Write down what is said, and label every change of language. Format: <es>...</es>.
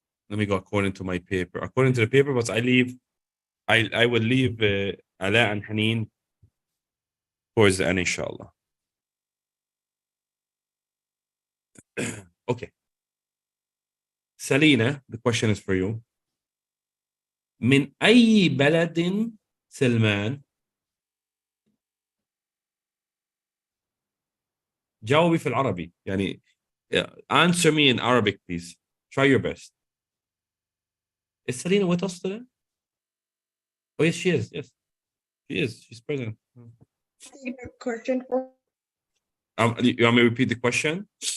<en>Let me go according to my paper. According to the paper, but I will leave Ala and Haneen towards the end, inshallah. Okay. Salina, the question is for you.</en> <ar>من أي بلد سلمان؟ جاوبي في العربي.</ar> <en>يعني answer me in Arabic, please. Try your best. Is Salina with us today? Oh, yes, she is. Yes, she is. She's present. Question. You want me to repeat the question?</en>